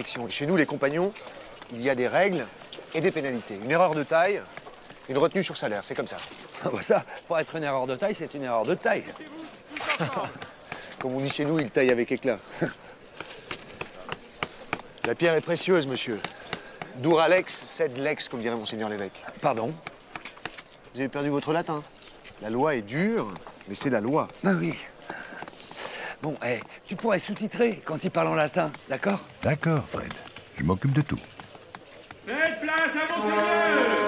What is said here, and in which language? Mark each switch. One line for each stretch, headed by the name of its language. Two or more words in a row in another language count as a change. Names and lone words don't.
French: Et chez nous, les compagnons, il y a des règles et des pénalités. Une erreur de taille, une retenue sur salaire. C'est comme ça. Ah bah ça, pour être une erreur de taille, c'est une erreur de taille. Comme on dit chez nous, il taille avec éclat. La pierre est précieuse, monsieur.
Latin: Dura lex, sed lex,
French: comme dirait monseigneur l'évêque. Pardon? Vous avez perdu votre latin. La loi est dure, mais c'est la loi. Ah oui. Bon, tu pourrais sous-titrer quand il parle en latin, d'accord? D'accord, Fred. Je m'occupe de tout. Faites place à Monseigneur!